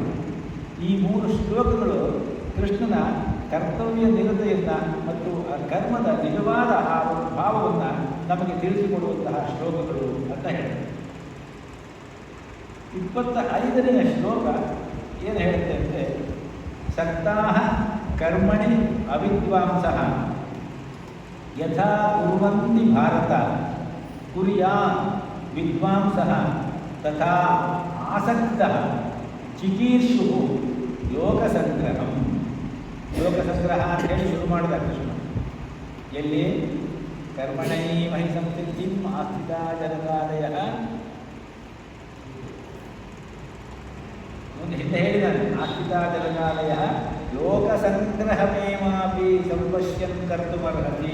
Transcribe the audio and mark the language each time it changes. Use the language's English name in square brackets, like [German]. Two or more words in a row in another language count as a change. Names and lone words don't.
[Kannada] ಈ 3 ಶ್ಲೋಕಗಳು ಕೃಷ್ಣನ ಕರ್ತವ್ಯ ನಿರತೆಯನ್ನು ಮತ್ತು ಆ ಕರ್ಮದ ನಿಜವಾದ ಆ ಭಾವವನ್ನು ನಮಗೆ ತಿಳಿಸಿಕೊಡುವಂತಹ ಶ್ಲೋಕಗಳು ಅಂತ ಹೇಳ್ತಾರೆ. 25ನೇ ಶ್ಲೋಕ ಏನು ಹೇಳುತ್ತೆ ಅಂದರೆ, [Sanskrit] ಸಕ್ತಾಃ ಕರ್ಮಣಿ ಅವಿದ್ವಾಂಸಃ ಯಥಾ ಕುರ್ವಂತಿ ಭಾರತ ಕುರ್ಯಾತ್ ವಿದ್ವಾಂಸಃ ತಥಾ ಆಸಕ್ತಃ ಚಿಕೀರ್ಷುಃ ಲೋಕಸಂಗ್ರಹಂ. [Kannada] ಲೋಕಸಂಗ್ರಹ ಅಂತ ಹೇಳಿ ಶುರು ಮಾಡಿದ ಕೃಷ್ಣ. [Sanskrit] ಎಲ್ಲಿ? ಕರ್ಮಣೈ ಮಹಿ ಸಂಸಿದ್ಧಿಂ ಆಸ್ಥಿತಾ ಜನಕಾದಯಃ. [Kannada] ಹಿಂದೆ ಹೇಳಿದ್ದಾನೆ, [Sanskrit] ಆಸ್ಥಿತಾ ಜನಕಾದಯಃ ಲೋಕಸಂಗ್ರಹಮೇವಾಪಿ ಸಂಪಶ್ಯನ್ ಕರ್ತುಮರ್ಹತಿ.